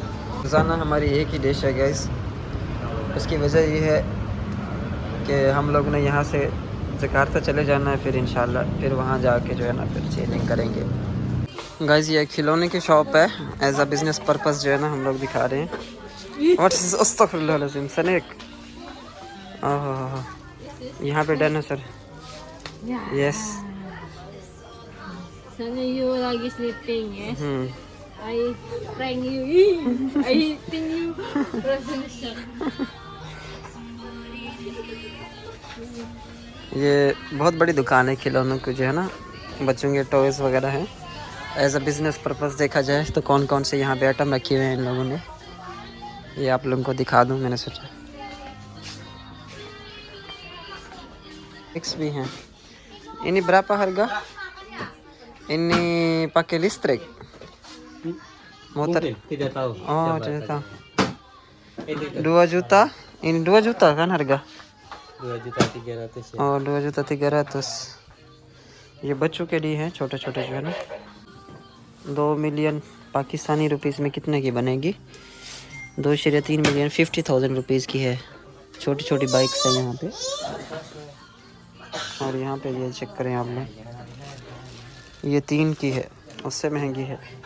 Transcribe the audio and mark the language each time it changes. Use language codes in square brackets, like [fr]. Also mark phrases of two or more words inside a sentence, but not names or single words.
[ur] روزانہ ہماری ایک ہی ڈش ہے گیس۔ اس کی وجہ یہ ہے کہ ہم لوگ نے یہاں سے جکارتہ چلے جانا ہے، پھر ان شاء اللہ پھر وہاں جا کے جو ہے نا پھر سیلنگ کریں گے. گائز یہ کھلونے کی شاپ ہے, [en] as a business purpose [ur] جو ہے نا ہم لوگ دکھا رہے ہیں. [en] What's astaghfirullah snake. [ur] اوہ یہاں پہ ڈائنوسار. [en] Yes. Sana you lagi sleeping, yes? I prank you. I think you presentation. [ur] یہ بہت بڑی دکان ہے کھلونوں کی جو ہے نا، بچوں کے ٹوائز وغیرہ ہیں. [en] as a business purpose [ur] دیکھا جائے تو کون کون سے یہاں پہ آئٹم رکھے ہوئے ہیں ان لوگوں نے، یہ آپ لوگوں کو دکھا دوں میں نے سوچا. فکس بھی ہیں. [id] Ini berapa harga? Ini pakai listrik? Motor? Tidak tahu. Oh, tidak tahu. 2 juta? Ini 2 juta kan harga? 2.300.000 ya. Oh, 2.300.000। [ur] یہ بچوں کے لیے ہیں، چھوٹے چھوٹے جو ہے نا. 2 ملین پاکستانی روپیز میں کتنے کی بنے گی? 2.3 ملین 50,000 روپیز کی ہے. چھوٹی چھوٹی بائیکس ہے یہاں پہ۔ اور یہاں پہ یہ چیک کریں آپ لوگ، یہ 3 کی ہے، اس سے مہنگی ہے.